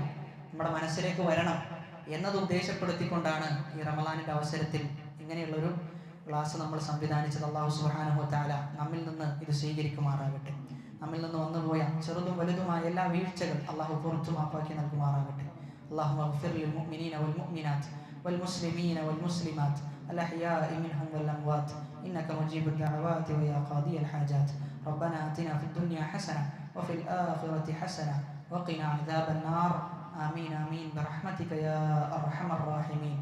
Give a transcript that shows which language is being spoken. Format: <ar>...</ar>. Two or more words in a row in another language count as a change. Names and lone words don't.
<ml>നമ്മുടെ മനസ്സിലേക്ക് വരണം എന്നത് ഉദ്ദേശപ്പെടുത്തിക്കൊണ്ടാണ് ഈ റമളാനിൻ്റെ അവസരത്തിൽ ഇങ്ങനെയുള്ളൊരു ക്ലാസ് നമ്മൾ സംവിധാനിച്ചത്. അല്ലാഹു</ml> <ar>سبحانه وتعالى</ar> <ml>നമ്മിൽ നിന്ന് ഇത് സ്വീകരിക്കുമാറാകട്ടെ. നമ്മിൽ നിന്ന് വന്നുപോയ ചെറുതും വലുതുമായ എല്ലാ വീഴ്ചകൾ അള്ളാഹു പുറത്തു മാപ്പാക്കി നൽകുമാറാകട്ടെ.</ml> <ar>اللهم اغفر للمؤمنين والمؤمنات والمسلمين والمسلمات الأحياء منهم والأموات إنك مجيب الدعوات ويا قاضي الحاجات. ربنا آتنا في الدنيا حسنة وفي الآخرة حسنة وقنا عذاب النار. آمين آمين برحمتك يا أرحم الراحمين.</ar>